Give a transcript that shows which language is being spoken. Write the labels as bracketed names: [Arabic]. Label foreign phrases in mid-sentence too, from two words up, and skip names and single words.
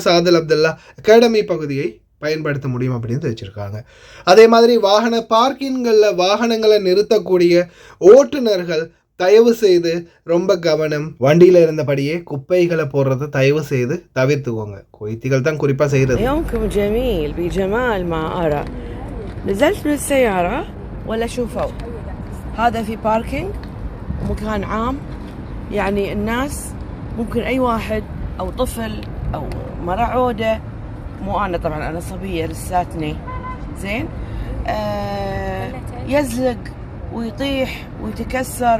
[Tamil] சாதல் அப்துல்லா அகாடமி பகுதியை பயன்படுத்த முடியும் அப்படின்னு தெரிவிச்சிருக்காங்க. அதே மாதிரி வாகன பார்க்கிங்களில் வாகனங்களை நிறுத்தக்கூடிய ஓட்டுநர்கள் தயவு செய்து ரொம்ப கவனம். வண்டியில் இருந்தபடியே குப்பைகளை போடுறத தயவு செய்து தவிர்த்துக்கோங்க. குவைத்திகள் தான் குறிப்பாக செய்கிறது. [Arabic] يومكم جميل بجمال ما أرى. نزلت من السيارة ولا شوفوا هذا في باركينج ومكان عام، يعني الناس ممكن أي واحد أو طفل أو مرة عودة، مو أنا طبعا أنا صبية لساتني زين، يزلق ويطيح ويتكسر.